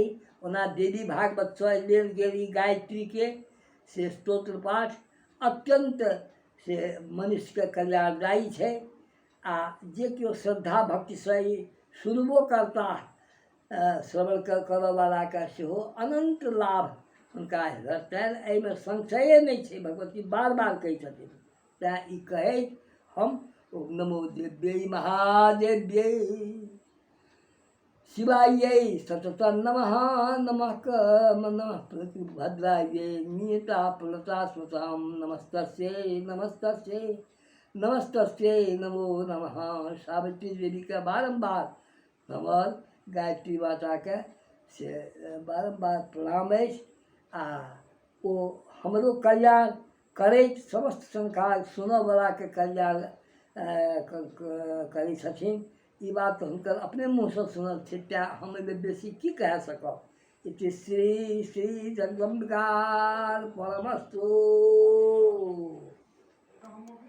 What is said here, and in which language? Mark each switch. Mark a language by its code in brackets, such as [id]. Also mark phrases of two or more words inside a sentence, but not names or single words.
[mai] ओना देवी भागवतसँ लेल गेल ई गायत्रीके से स्तोत्र पाठ अत्यंत से मनुष्यके कल्याणदायी छै। आ जे केओ श्रद्धा भक्तिसँ ई सुनबो करता श्रवण करऽवलाके सेहो अनंत लाभ हुनका भेटतनि, एहिमे संशये नहि छै। भगवती बार बार कहै छथिन, तेँ ई कहैत हम [sa] ओम नमो देव्यै महादेव्यै शिवायै सतत नमः नमः नमः प्रतिभद्रायै नियता प्रणता स्मृतां नमस्तस्यै नमस्तस्यै नमस्तस्यै नमो नमः। [mai] सावित्री देवीके बारम्बार हमर गायत्री माताके से बारम्बार प्रणाम अछि। आ ओ हमरो कल्याण करैत समस्त संसार सुनऽवलाके कल्याण करै छथिन। ई बात तऽ हुनकर अपने मुँहसँ सुनल छै, तेँ हम एहिमे बेसी की कहि सकब। [sa] इति श्री श्री जगदम्बिकार्पणमस्तु।